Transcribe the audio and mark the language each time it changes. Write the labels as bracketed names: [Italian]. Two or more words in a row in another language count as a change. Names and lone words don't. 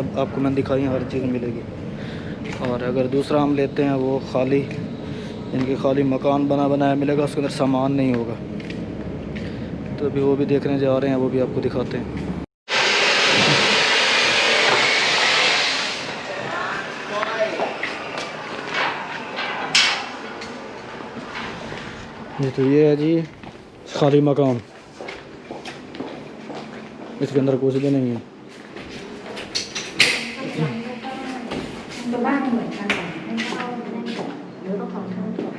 [Hindi] आपको मैंने दिखाई हैं हर चीज़ मिलेगी और अगर दूसरा हम लेते हैं वो खाली इनके खाली मकान बना बनाया मिलेगा उसके अंदर सामान नहीं होगा तो अभी वो भी देखने जा रहे हैं वो भी आपको दिखाते हैं जी तो ये है जी खाली मकान इसके अंदर कुछ भी नहीं है [Thai] ตัวบ้านเหมือนกันไม่เข้า เดี๋ยวต้องถอนเข้าก่อน